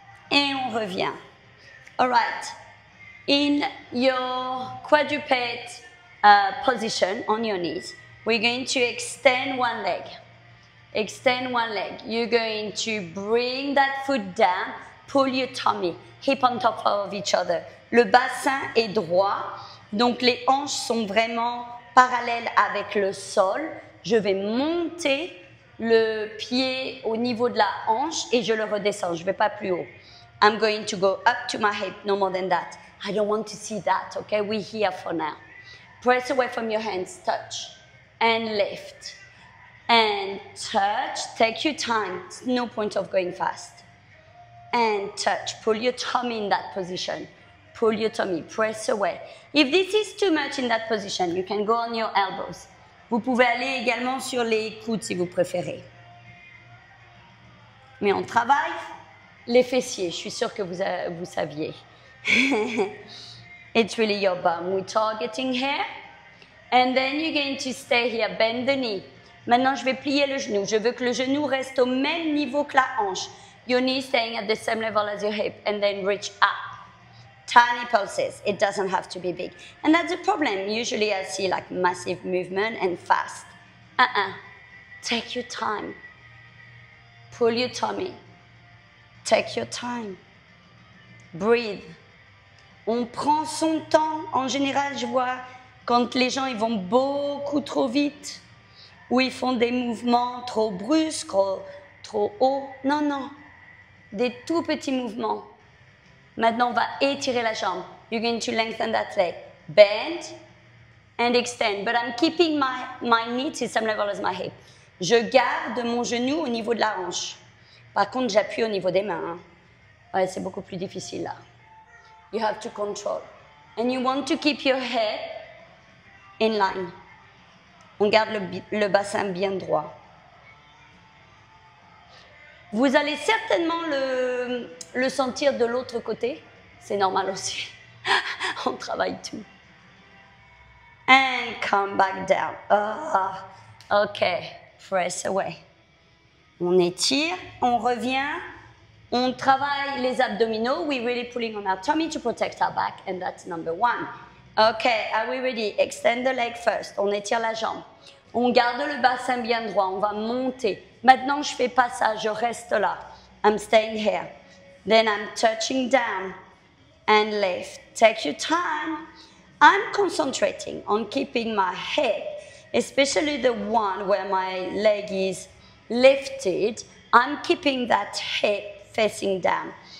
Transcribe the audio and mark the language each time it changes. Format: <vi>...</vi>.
<fr>Et on revient.</fr> <en>All right. In your quadruped position on your knees, we're going to extend one leg. Extend one leg. You're going to bring that foot down, pull your tummy, hip on top of each other.</en> <fr>Le bassin est droit, donc les hanches sont vraiment parallèles avec le sol. Je vais monter le pied au niveau de la hanche et je le redescends. Je ne vais pas plus haut.</fr> <en>I'm going to go up to my hip, no more than that. I don't want to see that, okay? We're here for now. Press away from your hands, touch, and lift. And touch, take your time. It's no point of going fast. And touch, pull your tummy in that position. Pull your tummy, press away. If this is too much in that position, you can go on your elbows.</en> <fr>Vous pouvez aller également sur les coudes si vous préférez. Mais on travaille les fessiers, je suis sûre que vous saviez.</fr> <en>It's really your bum. We're targeting here. And then you're going to stay here, bend the knee.</en> <fr>Maintenant, je vais plier le genou. Je veux que le genou reste au même niveau que la hanche.</fr> <en>Your knee staying at the same level as your hip, and then reach up. Tiny pulses. It doesn't have to be big. And that's the problem. Usually I see like massive movement and fast. Take your time. Pull your tummy. Take your time. Breathe.</en> <fr>On prend son temps. En général, je vois quand les gens ils vont beaucoup trop vite ou ils font des mouvements trop brusques, trop hauts. Non, non. Des tout petits mouvements. Maintenant, on va étirer la jambe.</fr> <en>You're going to lengthen that leg. Bend and extend. But I'm keeping my knee to the same level as my hip.</en> <fr>Je garde mon genou au niveau de la hanche. Par contre, j'appuie au niveau des mains. Hein. Ouais, c'est beaucoup plus difficile là.</fr> <en>You have to control. And you want to keep your head in line.</en> <fr>On garde le bassin bien droit. Vous allez certainement le sentir de l'autre côté. C'est normal aussi. On travaille tout.</fr> <en>And come back down. Okay, press away.</en> <fr>On étire, on revient. On travaille les abdominaux.</fr> <en>We're really pulling on our tummy to protect our back, and that's number 1. Okay, are we ready? Extend the leg first.</en> <fr>On étire la jambe. On garde le bassin bien droit. On va monter. Maintenant, je fais pas ça. Je reste là.</fr> <en>I'm staying here. Then I'm touching down and lift. Take your time. I'm concentrating on keeping my hip, especially the one where my leg is lifted. I'm keeping that hip facing down.</en>